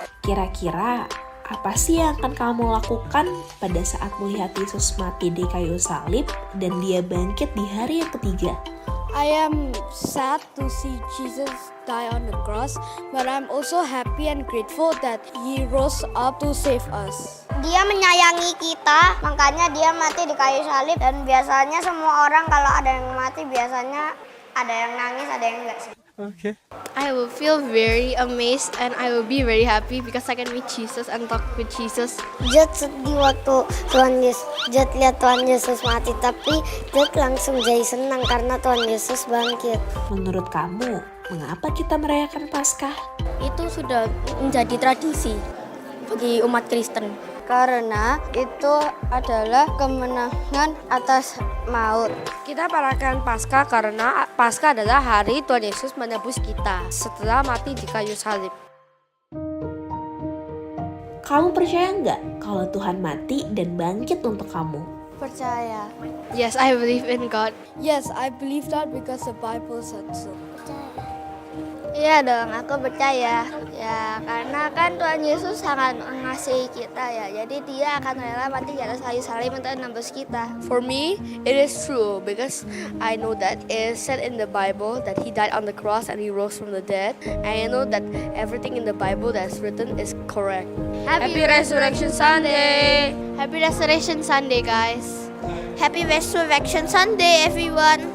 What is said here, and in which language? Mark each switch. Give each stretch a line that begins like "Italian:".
Indonesian: Kira-kira apa sih yang akan kamu lakukan pada saat melihat Yesus mati di kayu salib dan dia bangkit di hari yang ketiga?
English: I am sad to see Jesus die on the cross, but I'm also happy and grateful that He rose up to save us.
Indonesian: Dia menyayangi kita, makanya dia mati di kayu salib. Dan biasanya semua orang kalau ada yang mati biasanya ada yang nangis, ada yang enggak sih. Oke.
English: I will feel very amazed and I will be very happy because I can meet Jesus and talk with Jesus.
Indonesian: Jet sedih waktu Jet lihat Tuhan Yesus mati, tapi Jet langsung jadi senang karena Tuhan Yesus bangkit. Menurut kamu, mengapa kita merayakan Paskah? Itu sudah menjadi tradisi bagi umat Kristen. Karena itu adalah kemenangan atas maut. Kita merayakan Paskah karena Paskah adalah hari Tuhan Yesus menebus kita setelah mati di kayu salib. Kamu percaya nggak kalau Tuhan mati dan bangkit untuk kamu? Percaya.
English: Yes, I believe in God. Yes, I believe that because the Bible said so.
Indonesian: Iya dong, aku percaya. Ya, karena kan Tuhan Yesus sangat mengasihi kita ya. Jadi dia akan rela mati di atas kayu salib untuk menebus kita.
English: For me, it is true because I know that it is said in the Bible that He died on the cross and He rose from the dead. And I know that everything in the Bible that's written is correct. Happy Resurrection Sunday! Happy Resurrection Sunday, guys. Happy Resurrection Sunday, everyone.